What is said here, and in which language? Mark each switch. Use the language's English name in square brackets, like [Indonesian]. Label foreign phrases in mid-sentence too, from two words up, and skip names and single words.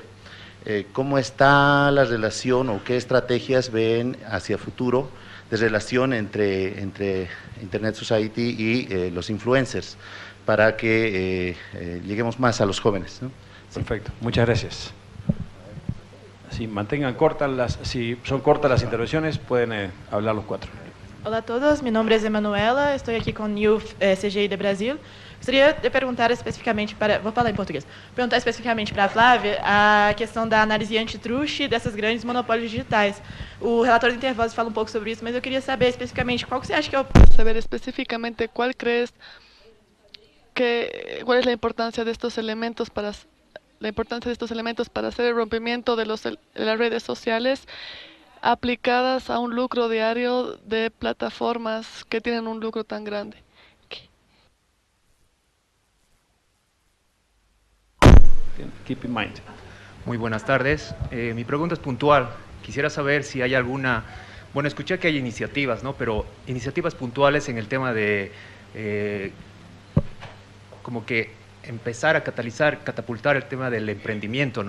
[Spanish] ¿Cómo está la relación o qué estrategias ven hacia futuro de relación entre Internet Society y los influencers para que lleguemos más a los jóvenes, ¿no? Perfecto, muchas gracias. Si mantengan cortas si son cortas las intervenciones, pueden hablar los 4. [Portuguese] Olá a todos, meu nome é Emanuela, estou aqui com o Youth CGI de Brasil. Gostaria de perguntar especificamente vou falar em português, perguntar especificamente para a Flávia a questão da análise antitruste dessas grandes monopólios digitais. O relatório de Intervoz fala um pouco sobre isso, mas eu queria saber especificamente qual que você acha que é o... [Spanish] Saber específicamente cuál es la importancia de estos elementos para hacer el rompimiento de las redes sociales aplicadas a un lucro diario de plataformas que tienen un lucro tan grande. [English] Keep in mind. [Spanish] Muy buenas tardes. Mi pregunta es puntual. Quisiera saber si hay alguna... Bueno, escuché que hay iniciativas, ¿no? Pero iniciativas puntuales en el tema de... como que empezar a catapultar el tema del emprendimiento, ¿no?